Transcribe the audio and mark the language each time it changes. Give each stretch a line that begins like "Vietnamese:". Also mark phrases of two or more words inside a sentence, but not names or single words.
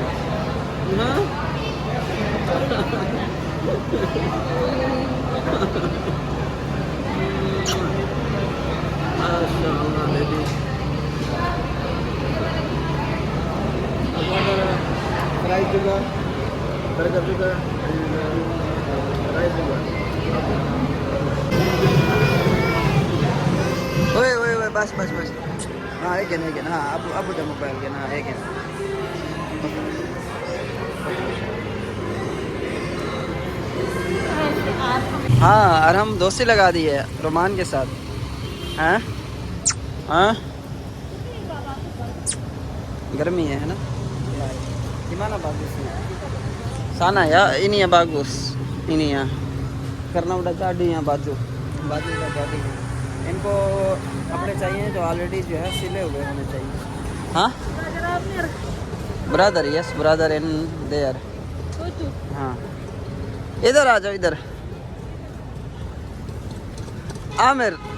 Hindi: हाँ? माशाअल्लाह बेबी।
Indonesian: फ्राई juga, burger juga, राइस juga. Woi, bas. Nah,
English: again.
Hindi: हाँ, अब उधर मोबाइल के ना again. हाँ, और हम दोस्ती लगा दी है रोमान के साथ। हाँ? गर्मी है ना?
Indonesian: Gimana bagusnya? Sana ya, ini ya bagus. Ini ya. Karena udah jadi ya baju udah jadi.
Hindi: इनको कपड़े चाहिए जो ऑलरेडी जो है सिले हुए होने चाहिए।
English: हाँ? brother, yes brother in there.
Hindi: हाँ, इधर आ जाओ, इधर। आमिर